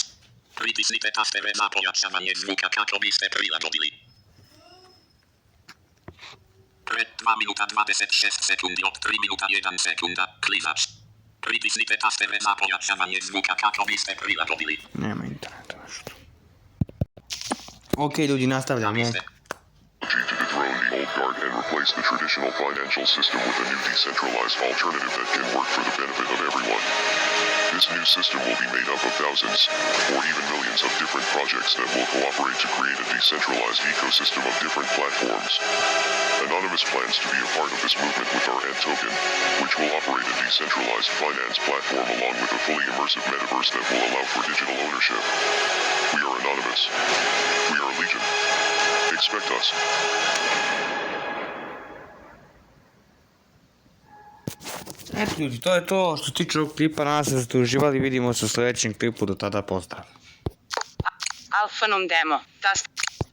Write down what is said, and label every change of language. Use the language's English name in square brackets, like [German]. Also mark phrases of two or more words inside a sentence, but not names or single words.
[Serbian] Pritisnite tastere za pojačavanje zvuka kako biste prilagodili. 2 minuta 26 sekundi od 3 minuta 1 sekunda. Klizač. Pritisnite tastere za pojačavanje zvuka kako biste prilagodili. Nema interneta nešto. Ok, ljudi, nastavljamo. [English] To dethrone the old guard and replace the traditional financial system with a new decentralized alternative that can work for the benefit of everyone. This new system will be made up of thousands, or even millions of different projects that will cooperate to create a decentralized ecosystem of different platforms. Anonymous plans to be a part of this movement with our Ant token, which will operate a decentralized finance platform along with a fully immersive metaverse that will allow for digital ownership. We are Anonymous. We are Legion. Expect us. [Serbian] Eto ljudi, to je to što se tiče ovog klipa, nadam se da ste uživali, vidimo se u sljedećem klipu, do tada pozdrav. Alphanum demo. Tast.